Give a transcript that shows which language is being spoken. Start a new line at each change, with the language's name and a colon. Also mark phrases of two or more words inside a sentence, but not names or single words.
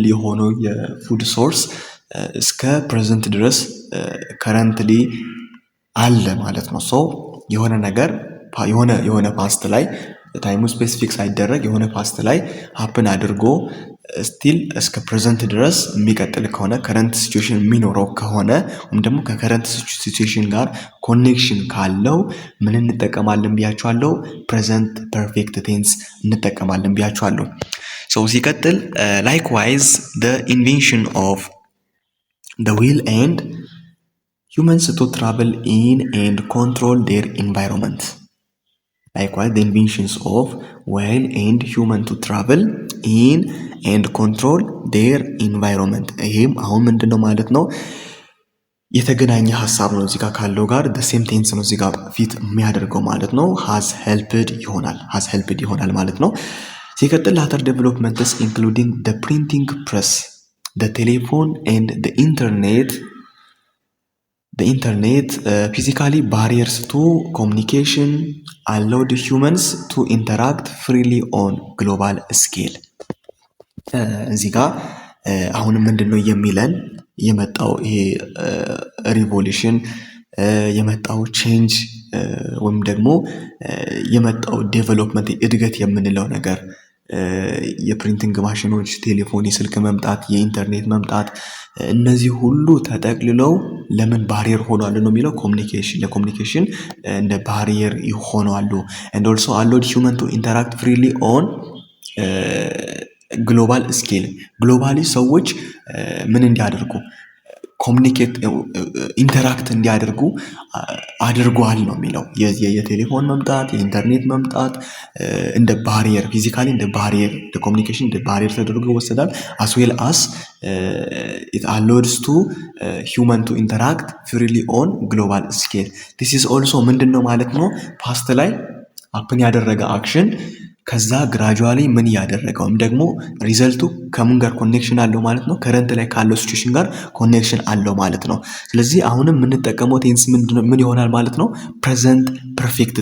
Amharic: የሆነው የፉድ ሶርስ እስከ ፕሬዘንት ድረስ ከረንትሊ አለ ማለት ነው። ሶ የሆነ ነገር የሆነ ፓስት ላይ ታይሙ ስፔሲፊክ ሳይደረግ የሆነ ፓስት ላይ ሀፕን አድርጎ ስቲል እስከ ፕሬዘንት ድረስ የሚቀጥል ከሆነ
English: current situation
Amharic: የሚኖረው ከሆነ ወይም ደግሞ ከከረንት ሲቹዌሽን ጋር ኮኔክሽን ካለው ምን እንጠቀማለን ብያቸዋለሁ?
English: present perfect tense
Amharic: እንጠቀማለን ብያቸዋለሁ።
English: ሶ ሲቀጥል ላይክዋይዝ the invention of the wheel and humans to travel in and control their environment. Likewise, the inventions of whale and human to travel in and control their environment.
Amharic: ይሄም አሁን ምንድነው ማለት ነው? የተገናኘ ሀሳብ ነው። እዚህ ጋር ካለው ጋር
English: the same tense
Amharic: ነው እዚህ ጋር ፊት የሚያደርገው ማለት ነው።
English: has helped
Amharic: ይሆናል ማለት ነው። ሲቀጥል
English: later developments including the printing press, the telephone and the internet physically barriers to communication allowed humans to interact freely on global scale።
Amharic: እዚህ ጋር አሁንም ምንድነው የሚለን? የመጣው ይሄ ሪቮሉሽን የመጣው ቼንጅ ወይም ደግሞ የመጣው ዴቨሎፕመንት እድገት የምንለው ነገር የፕሪንቲንግ ማሽኖች፣ ቴሌፎን፣ የስልክ መምጣት፣ የኢንተርኔት መምጣት እነዚህ ሁሉ ተጠቅልለው ለምን ባሪየር ሆኗል ነው የሚለው ለኮሚኒኬሽን እንደ ባሪየር ይሆናሉ።
English: and also allowed human to interact freely on global scale
Amharic: ግሎባሊ ሰዎች ምን እንዲያደርጉ ኮሚኒኬት ኢንተራክት እንዲያደርጉ አድርጓል ነው የሚለው። የቴሌፎን መምጣት የኢንተርኔት መምጣት እንደ ባሪየር ፊዚካሊ እንደ ባሪየር ለኮሚኒኬሽን እንደ ባሪየር ተደርጎ ይወሰዳል።
English: as well as it allows to human to interact freely on global scale this is also
Amharic: ምንድነው ማለት ነው ፓስት ላይ አፕን ያደረገ አክሽን ከዛ ግራጁዋሊ ምን ያደረገውም ደግሞ ሪዘልቱ ከምን ጋር ኮኔክሽን አለው ማለት ነው ከረንት ላይ ካለው ሲቹዌሽን ጋር ኮኔክሽን አለው ማለት ነው። ስለዚህ አሁንም የምንጠቀመው ቴንስ ምን ይሆናል ማለት ነው
English: present perfect